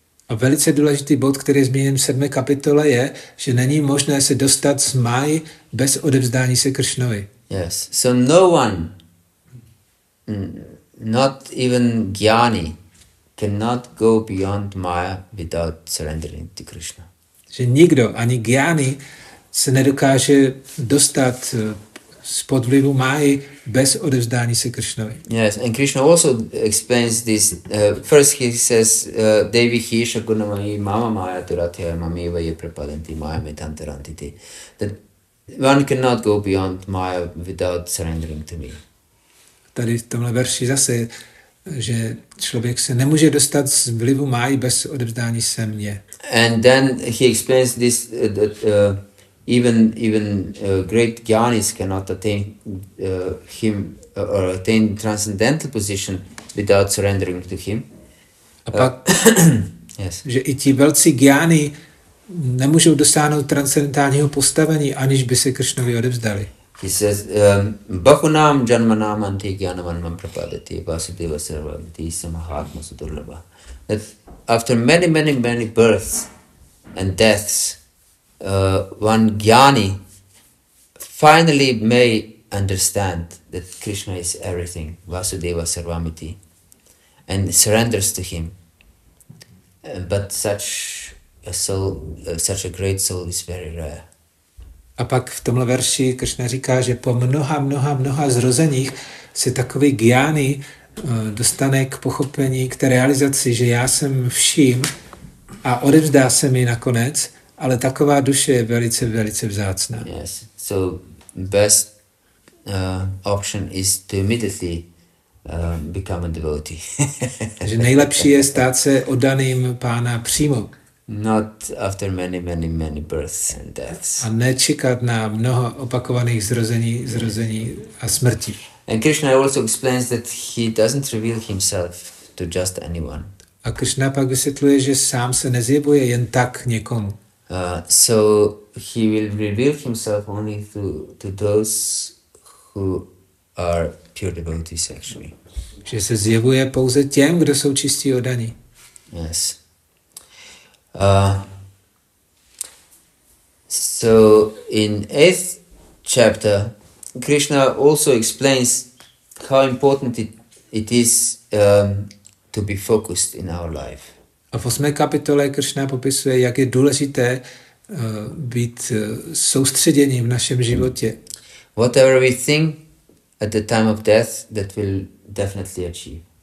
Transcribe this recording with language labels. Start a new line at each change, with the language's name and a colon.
Czech: A velice důležitý bod, který je zmíněn v 7. kapitole, je, že není možné se dostat z máji bez odevzdání se Krišnovi.
English: Yes. So no one, not even Jnani, cannot go beyond Maya without surrendering to Krishna.
Czech: Že nikdo, ani Gyani, se nedokáže dostat spod vlivu máji bez odevzdání se Krišnovi.
English: Yes, and Krishna also explains this. First he says,
Sanskrit: Devi Hisha Gunamai Mama Maya Turatya Mameva Ye Prapadanti Maya Metantarantiti.
English: That one cannot go beyond Maya without surrendering to me.
Czech: Tady v tomhle verši zase, že člověk se nemůže dostat z vlivu máji bez odevzdání se mně.
English: And then he explains this that even great jnanis cannot attain him or attain transcendental position without surrendering to him.
Czech: A pak,
English: yes.
Czech: Že i ti velcí gyáni nemůžou dosáhnout transcendentálního postavení, aniž by se Krišnovi odevzdali.
English: He says,
Sanskrit: Bahunam janmanam anti gyanavanam prapadati vasudeva sarvamiti samahatma sudurlabha.
English: That after many births and deaths, one jnani finally may understand that Krishna is everything,
Sanskrit: Vasudeva Sarvamiti,
English: and surrenders to him. But such a soul, such a great soul is very rare.
Czech: A pak v tomhle verši Krishna říká, že po mnoha zrozeních se takový gyáni dostane k pochopení, k té realizaci, že já jsem vším a odevzdá se mi nakonec, ale taková duše je velice vzácná.
English: Yes. So best option is to immediately become a devotee.
Czech: Že nejlepší je stát se oddaným Pána přímo.
English: Not after many births and deaths.
Czech: A nečekat na mnoho opakovaných zrození a smrti.
English: And Krishna also explains that he doesn't reveal himself to just anyone.
Czech: A Krishna pak vysvětluje, že sám se nezjevuje jen tak někomu.
English: So he will reveal himself only to those who are pure devotees actually.
Czech: Že se zjevuje pouze těm, kdo jsou čistí oddaní.
English: Yes. So in 8th chapter, Krishna also explains how important it is to be focused in our life.
Czech: A v 8. kapitole Krishna popisuje, jak je důležité být soustředěním v našem životě.
English: Whatever we think at the time of death, that will definitely achieve.